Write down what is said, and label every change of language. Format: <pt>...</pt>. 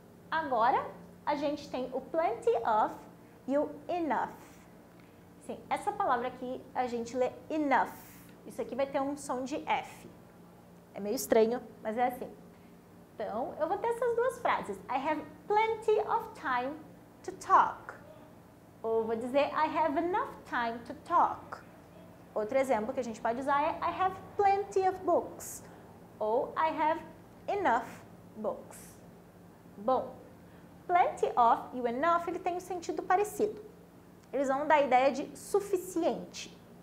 <pt>Agora, a gente tem o plenty of e o enough. Sim, essa palavra aqui a gente lê enough. Isso aqui vai ter um som de F. É meio estranho, mas é assim. Então, eu vou ter essas duas frases.</pt> <en>I have plenty of time to talk. Ou vou dizer I have enough time to talk.</en> <pt>Outro exemplo que a gente pode usar é I have plenty of books. Ou I have enough books. Bom, plenty of e o enough ele tem um sentido parecido. Eles vão dar a ideia de suficiente.</pt>